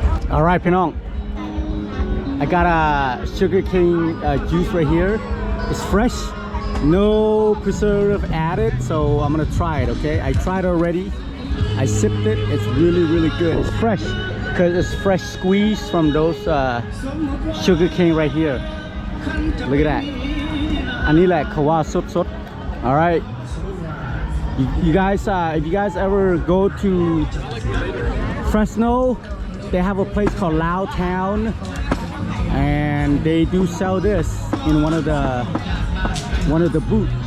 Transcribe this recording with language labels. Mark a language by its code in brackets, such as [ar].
[en] All right, Pinong. I got a sugar cane juice right here. It's fresh, no preservative added, so I'm gonna try it. Okay, I tried it already. I sipped it. It's really good. It's fresh because it's fresh squeezed from those sugar cane right here. Look at that. [th] อันนี้แหละเขาว่าสดๆ [en] All right. You guys, if you guys ever go to Fresno, they have a place called Lao Town, and they do sell this in one of the booths.